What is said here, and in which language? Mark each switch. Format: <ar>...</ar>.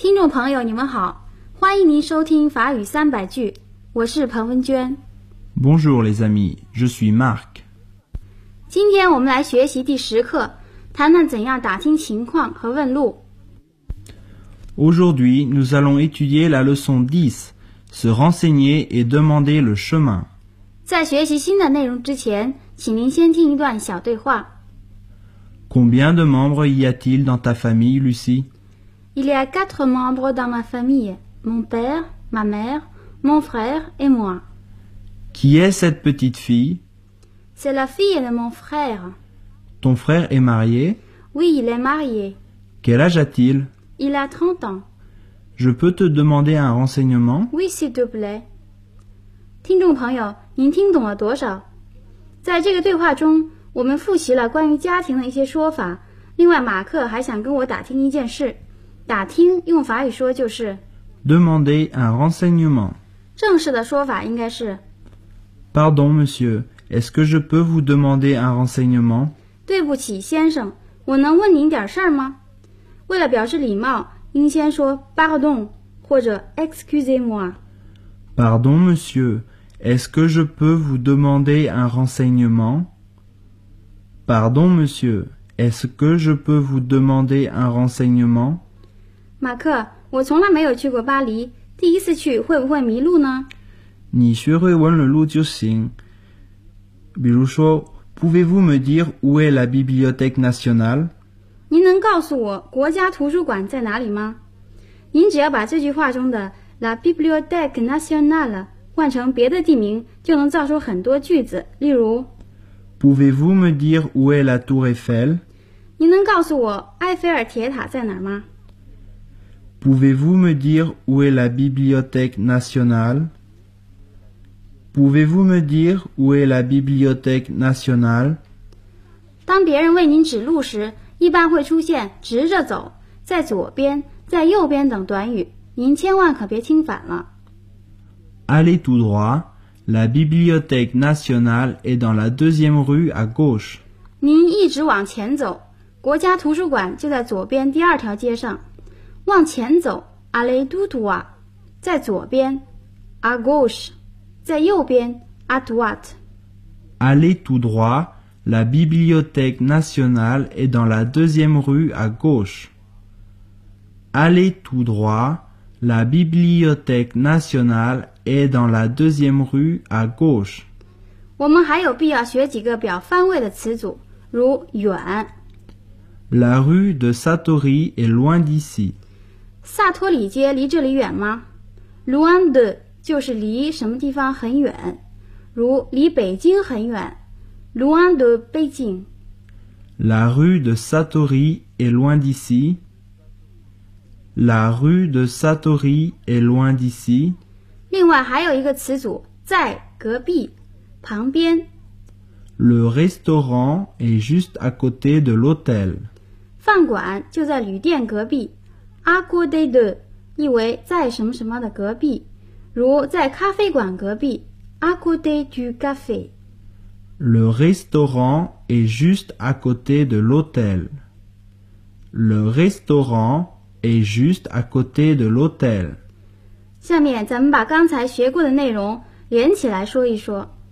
<zh>朋友你们好，欢迎您收听法语三百句，我是彭文娟。</zh> <fr>Bonjour les amis, je suis Marc.</fr> <zh>今天我们来学习第十课，谈谈怎样打听情况和问路。</zh> <fr>Aujourd'hui, nous allons étudier la leçon 10, se renseigner et demander le chemin.</fr> <zh>在学习新的内容之前，请您先听一段小对话。</zh> <fr>Combien de membres y a-t-il dans ta famille, Lucie? Il y a 4 membres dans ma famille, mon père, ma mère, mon frère et moi. Qui est cette petite fille? C'est la fille de mon frère. Ton frère est marié? Oui, il est marié. Quel âge a-t-il? Il a 30 ans. Je peux te demander un renseignement? Oui, s'il te plaît.</fr> <zh>听众朋友，您听懂了多少？在这个对话中，我们复习了关于家庭的一些说法。另外，马克还想跟我打听一件事。打听用法语说就是</zh> <fr>demander un renseignement.</fr> <zh>正式的说法应该是</zh> <fr>Pardon, monsieur, est-ce que je peux vous demander un renseignement?</fr> <zh>对不起，先生，我能问您点事儿吗？为了表示礼貌，应先说 pardon 或者 excusez-moi.</zh> <fr>Pardon, monsieur, est-ce que je peux vous demander un renseignement? Pardon, monsieur, est-ce que je peux vous demander un renseignement?</fr> <zh>马克，我从来没有去过巴黎，第一次去会不会迷路呢？你学会问了路就行。比如说</zh> <fr>，Pouvez-vous me dire où est la Bibliothèque nationale？</fr> <zh>您能告诉我国家图书馆在哪里吗？您只要把这句话中的 la Bibliothèque nationale 换成别的地名，就能造出很多句子。例如</zh> <fr>，Pouvez-vous me dire où est la Tour Eiffel？</fr> <zh>您能告诉我埃菲尔铁塔在哪儿吗？</zh> <fr>Pouvez-vous me dire où est la Bibliothèque nationale? Pouvez-vous me dire où est la Bibliothèque nationale?</fr> <zh>当别人为您指路时，一般会出现“直着走”“在左边”“在右边”等短语，您千万可别听反了。</zh> <fr>Allez tout droit. La Bibliothèque nationale est dans la deuxième rue à gauche.</fr> <zh>您一直往前走，国家图书馆就在左边第二条街上。往前走 ，</zh> <fr>allez tout droit，</fr> <zh>在左边 ，</zh> <fr>à gauche，</fr> <zh>在右边 ，</zh> <fr>à droite。 Allez tout droit, La Bibliothèque nationale est dans la deuxième rue à gauche. Allez tout droit. La Bibliothèque nationale est dans la deuxième rue à gauche.</fr> <zh>我们还有必要学几个表方位的词组，如远。</zh> <fr>La rue de Satori est loin d'ici.</fr> <zh>萨托里街离这里远吗？ Loin de 就是离什么地方很远，如离北京很远。</zh> <fr>Loin de Beijing. La rue de Satori est loin d'ici. La rue de Satori est loin d'ici.</fr> <zh>另外还有一个词组，在隔壁，旁边。</zh> <fr>Le restaurant est juste à côté de l'hôtel.</fr> <zh>饭馆就在旅店隔壁。 À côté de 意为在什么什么的隔壁，如在咖啡馆隔壁。</zh> <fr>À côté du café. Le restaurant est juste à côté de l'hôtel. Le restaurant est juste à côté de l'hôtel.</fr> <zh>下面咱们把刚才学过的内容连起来说一说。</zh>